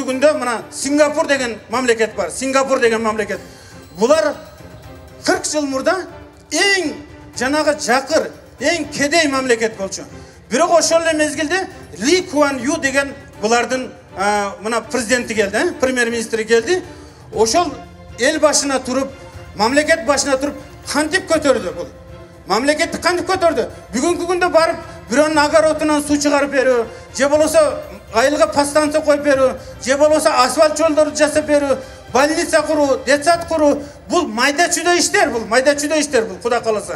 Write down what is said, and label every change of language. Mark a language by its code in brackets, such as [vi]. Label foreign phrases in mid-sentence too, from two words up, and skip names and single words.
[ky] болса, мына Сингапур деген мамлекет бар. Сингапур деген мамлекет. Бұлар 40 жыл мұрда ең жаңағы жақыр, ең кедей мамлекет болчу. Бирок ошол эле мезгилде Ли Куан Ю деген бұлардың мына президенті келді, премьер-министрі келді. Ошол ел башына тұрып, мамлекет башына тұрып, кантип көтөрдү бұл. Мамлекетті кантип көтөрдү. Бүгүнкү күндө барып, бирөөнүн агаротунан суу чыгарып берүү, же болбосо айылга подстанция коюп берүү, же болбосо асфальт жолдорду жасап берүү, больница куруу, детсад куруу, бул майда-чүйдө иштер, бул Кудай кааласа.